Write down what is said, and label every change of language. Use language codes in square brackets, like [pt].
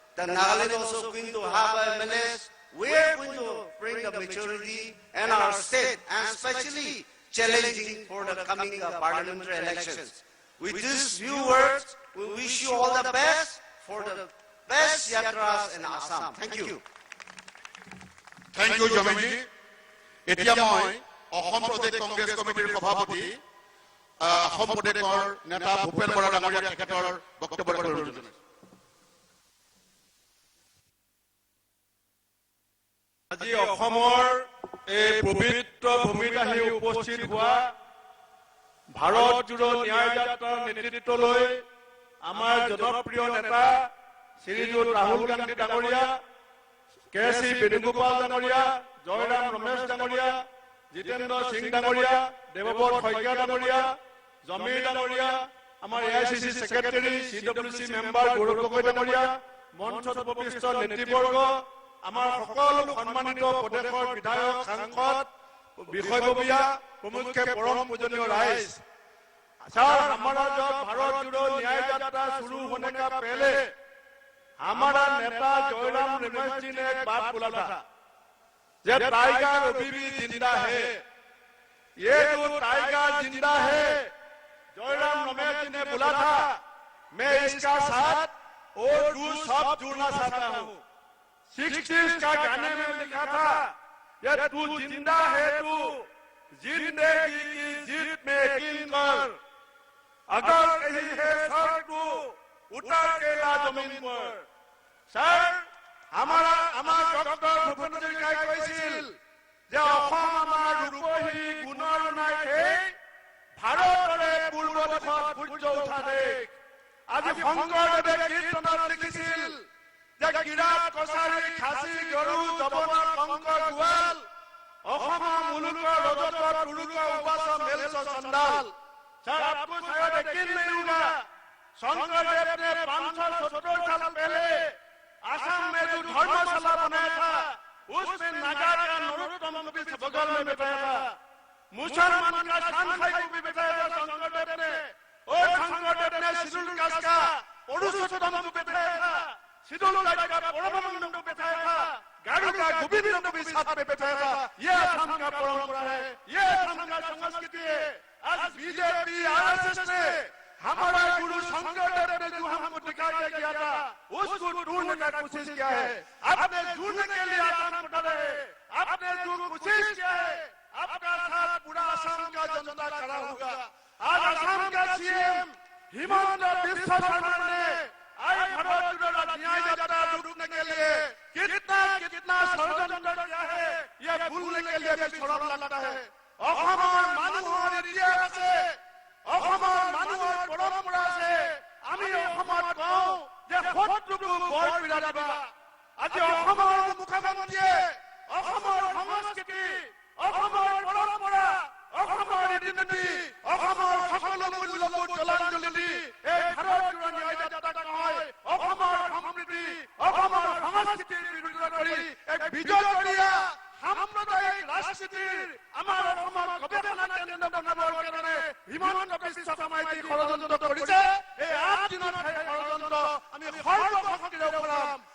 [en] The Nagaland also going to have MLAs. We are going to bring the maturity and our state, and especially challenging for the coming parliamentary elections. With these few words, we wish you all the best for the best yatras in Assam. Thank you. Thank you, Jamiji. [as] এতিয়া মই অসম প্ৰদেশ কংগ্ৰেছ কমিটিৰ সভাপতি অসম প্ৰদেশৰ নেতা ভূপেন বৰা ডাঙৰীয়া তেখেতৰ বক্তব্য প্ৰয়োজন। আজি অসমৰ এই পবিত্ৰ ভূমিত আহি উপস্থিত হোৱা ভাৰত জোড়ো ন্যায় যাত্ৰাৰ নেতৃত্ব লৈ আমাৰ জনপ্ৰিয় নেতা শ্ৰীযুত ৰাহুল গান্ধী ডাঙৰীয়া, কেচি বেণুগোপাল ডাঙৰীয়া, জয়ৰাম ৰমেশ ডাঙৰীয়া, জিতেন্দ্ৰ সিং ডাঙৰীয়া, দেৱব্ৰত শইকীয়া ডাঙৰীয়া, জমিৰ ডাঙৰীয়া, আমাৰ AICC secretary, CWC member Gaurav Gogoi ডাঙৰীয়া, মঞ্চত উপস্থিত নেতৃবৰ্গ, আমাৰ সকলো সন্মানিত প্ৰদেশৰ বিধায়ক, সাংসদ, বিষয়ববীয়া, [hi] प्रमुख परम पूजनीय राइज। सर, हमारा जब भारत जोड़ो न्याय यात्रा शुरू होने का पहले हमारा नेता जयराम रमेश जी ने एक बात बोला था, जब टाइगर अभी भी जिंदा है, ये जो टाइगर जिंदा है, जयराम रमेश जी ने बोला था, मैं इसका साथ और दूर सब जुड़ना चाहता हूँ। 60s का गाने में लिखा था, ये तू जिंदा है, तू जिंदगी की जीत में यकीन कर, अगर कहीं है सर तू उतर के ला जमीन पर। सर, हमारा [as] डॉक्टर भूपेन्द्र हाजरिকাই কৈছিল যে অসম আমাৰ ৰূপহী গুণৰ নাইকে ভাৰতৰে পূৰ্ব দিশত সূৰ্য উঠা দেশ। আজি শংকৰদেৱে কীৰ্তনত লিখিছিল যে কিৰাত কছাৰী খাচী গৰু যৱনৰ কংকৰ গোৱাল অসমৰ মুলুকৰ ৰজতৰ তুলুকৰ উপাস মেলছ চণ্ডাল। [hi] सर, आपको शायद यकीन नहीं होगा, शंकरदेव ने 570 साल पहले आसाम में जो धर्मशाला बनाया था, उसमें नागा का नरोत्तम को भी बगल में बैठाया था, मुसलमान का शानखाई को भी बैठाया था शंकरदेव ने, और शंकरदेव ने शिडुल कास्ट का पुरुषोत्तम को बैठाया था, शिडुल कास्ट का परमानंद को बैठाया था, गाड़ू का गोविंद को भी साथ में बैठाया था। ये असम का परंपरा है, ये असम का संस्कृति है। आज बीजेपी आरएसएस ने हमारा गुरु शंकरदेव ने जो हमको दिखा के किया था, उसको ढूंढने का कोशिश किया है। आपने ढूंढने के लिए आसान बता रहे, आपने जो कोशिश किया है, आपका साथ पूरा असम का जनता खड़ा होगा। आज असम का सीएम हिमंत बिस्वा शर्मा ने आज भारत जोड़ो न्याय यात्रा रोकने के लिए कितना कितना षड्यंत्र किया है, यह भूलने के लिए भी शरम लगता है। [as] অসমৰ মানুহৰ ইতিহাসে, অসমৰ মানুহৰ পৰম্পৰাছে আমি অসমত কওঁ যে শত্ৰুকো বৰ পীড়া দিবা। আজি অসমৰ মুখ্যমন্ত্ৰীয়ে অসমৰ সংস্কৃতি, অসমৰ পৰম্পৰা, অসমৰ ৰীতি নীতি, অসমৰ সকলো মূল্যবোধ জলাঞ্জলি দি এই ভাৰতীয় ন্যায় যাত্ৰাক হয় অসমৰ সমৃদ্ধি, অসমৰ সংস্কৃতিৰ বিৰোধিতা কৰি এক বিজয়ীয়া সাম্প্ৰদায়িক ৰাজনীতিৰ আমাৰ অসমৰ গৱেষণা কেন্দ্ৰ বনাবৰ কাৰণে হিমন্ত বিশ্ব শৰ্মাই যি ষড়যন্ত্ৰ কৰিছে, এই 8 দিনত সেই ষড়যন্ত্ৰ আমি সৰ্বশক্তিৰে কৰাম।